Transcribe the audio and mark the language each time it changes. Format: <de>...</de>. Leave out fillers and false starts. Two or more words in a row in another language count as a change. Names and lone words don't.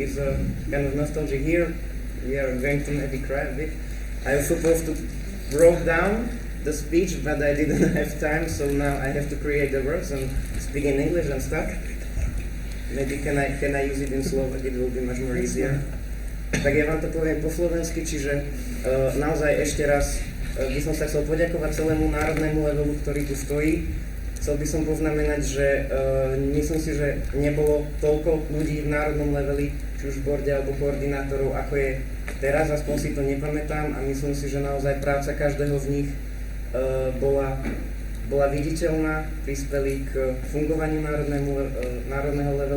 <en>It's a kind of nostalgia here. We are going to maybe cry a bit. I was supposed to wrote down the speech, but I didn't have time, so now I have to create the words and speak in English and stuff. Maybe can I use it in Slovak? It will be much more easier.</en> <sk>Tak ja vám to poviem po slovensky, čiže naozaj ešte raz by som sa chcel poďakovať celému národnému levelu, ktorý tu stojí. Chcel by som poznamenať, že myslím si, že nebolo toľko ľudí v národnom leveli, či už v borde alebo koordinátorov, ako je teraz, aspoň si to nepamätám a myslím si, že naozaj práca každého z nich bola viditeľná, prispeli k fungovaniu národného levelu.</sk>